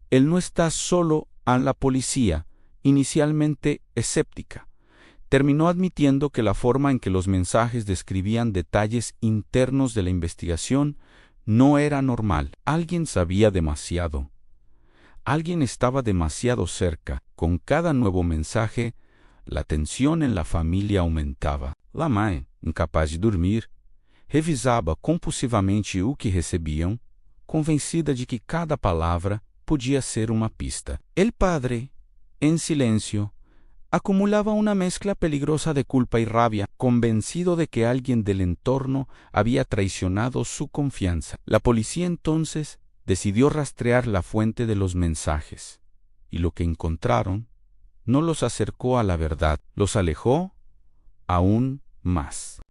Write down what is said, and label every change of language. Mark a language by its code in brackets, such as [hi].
[es] Él no está solo. A la policía, inicialmente escéptica, terminó admitiendo que la forma en que los mensajes describían detalles internos de la investigación no era normal. Alguien sabía demasiado. Alguien estaba demasiado cerca. Con cada nuevo mensaje, la tensión en la familia aumentaba. [pt] La mãe, incapaz de dormir, revisava compulsivamente o que recebiam, convencida de que cada palavra podia ser uma pista. [es] El padre, en silencio, acumulaba una mezcla peligrosa de culpa y rabia, convencido de que alguien del entorno había traicionado su confianza. La policía entonces decidió rastrear la fuente de los mensajes, y lo que encontraron no los acercó a la verdad, los alejó aún más.